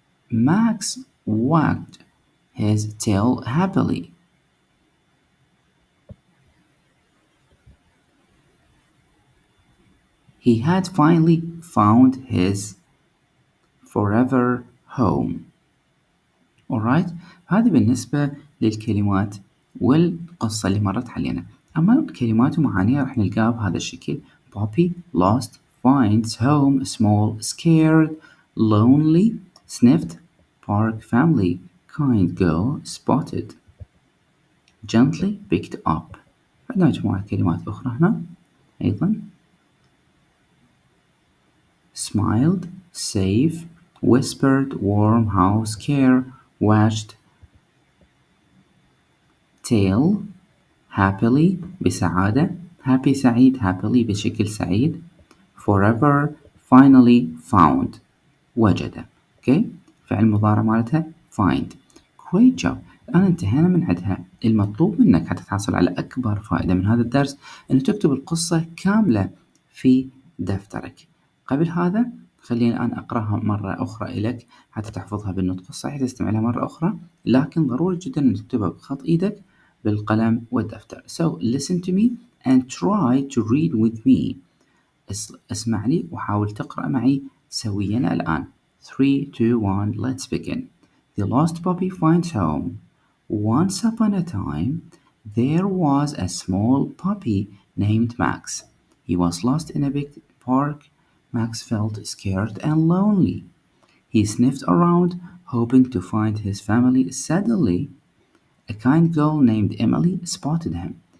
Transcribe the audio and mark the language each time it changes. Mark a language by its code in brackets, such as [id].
[en] Max wagged his tail happily. He had finally found his forever home. alright. [ar] هذه بالنسبة للكلمات والقصة اللي مرت علينا. أما الكلمات ومعانيها راح نلقاها بهذا الشكل: [en] puppy, lost, finds, home, small, scared, lonely, sniffed, park, family, kind girl, spotted, gently picked up. [ar] عندنا مجموعة كلمات أخرى هنا أيضا: [en] smiled, safe, whispered, warm house, care, wagged tail, happily بسعادة. happy سعيد. [ar] happily بشكل سعيد. [en] forever finally found وجد. [ar] فعل مضارع مالتها find. [en] great job. [ar] الآن انتهينا من عدها. المطلوب منك حتى تحصل على أكبر فائدة من هذا الدرس أن تكتب القصة كاملة في دفترك. قبل هذا خليني الآن أقرأها مرة أخرى إليك حتى تحفظها بالنطق الصحيح، تستمع لها مرة أخرى، لكن ضروري جدا أن تكتبها بخط إيدك بالقلم والدفتر. [en] So listen to me and try to read with me. [ar] اسمع لي وحاول تقرأ معي سويا الآن. [en] 3, 2, 1, let's begin. The lost puppy finds home. Once upon a time, there was a small puppy named Max. He was lost in a big park. Max felt scared and lonely. He sniffed around, hoping to find his family. Suddenly, a kind girl named Emily spotted him.